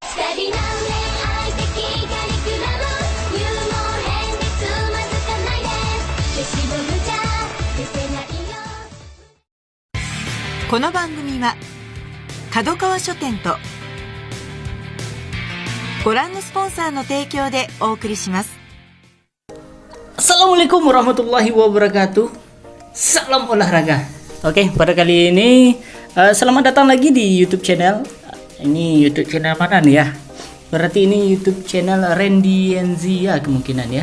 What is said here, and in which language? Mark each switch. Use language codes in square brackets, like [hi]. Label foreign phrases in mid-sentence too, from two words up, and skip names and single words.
[ja] この番組は角川書店とご覧のスポンサーの提供でお送りします。 [ar] السلام عليكم ورحمة الله وبركاته. [id] Salam olahraga. Oke, pada kali ini selamat datang lagi di YouTube channel. Ini YouTube channel mana nih ya? Berarti ini YouTube channel Randy Enzia kemungkinan ya.